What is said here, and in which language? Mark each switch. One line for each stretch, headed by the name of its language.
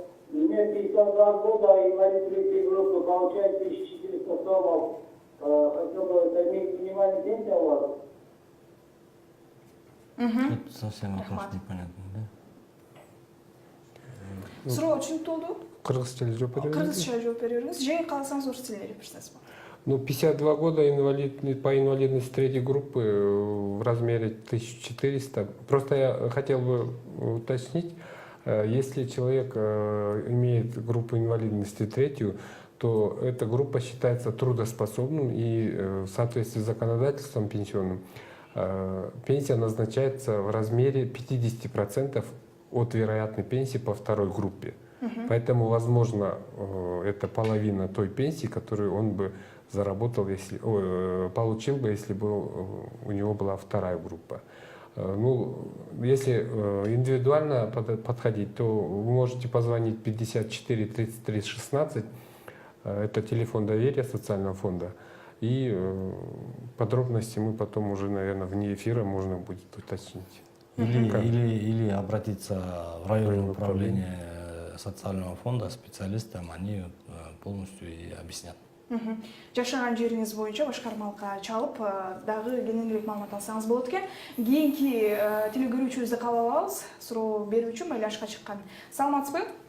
Russian: Мне 52 года, инвалид третьей группы, получает 1400 сомов. Хотел бы, это минимальная пенсия у вас? Тут совсем вопрос непонятный, да?
Kyrgyz: Суроо түшүнүктүү болду? Кыргыз тілі жооп беребиз. Кыргызча жооп бере бериңиз. Же кааласаңыз орус тилинде берсеңиз болот.
Russian: Ну, 52 года по инвалидности третьей группы в размере 1400. Просто я хотел бы уточнить, если человек имеет группу инвалидности третью, то эта группа считается трудоспособным, и в соответствии с законодательством пенсионным пенсия назначается в размере 50% от вероятной пенсии по второй группе. Поэтому, возможно, это половина той пенсии, которую он бы заработал, если, получил бы, если бы у него была вторая группа. Ну, если индивидуально подходить, то вы можете позвонить 54 33 16, это телефон доверия социального фонда, и подробности мы потом уже, наверное, вне эфира можно будет уточнить. Или обратиться в районное управление социального фонда специалистам, они полностью и объяснят.
Kyrgyz: Жашаган жериңиз боюнча башкармалыкка чалып, дагы кененирээк маалымат алсаңыз болот экен. Кийинки телекөрүүчүбүздү кабыл алабыз. Суроо берүүчү байланышка чыккан. Саламатсызбы?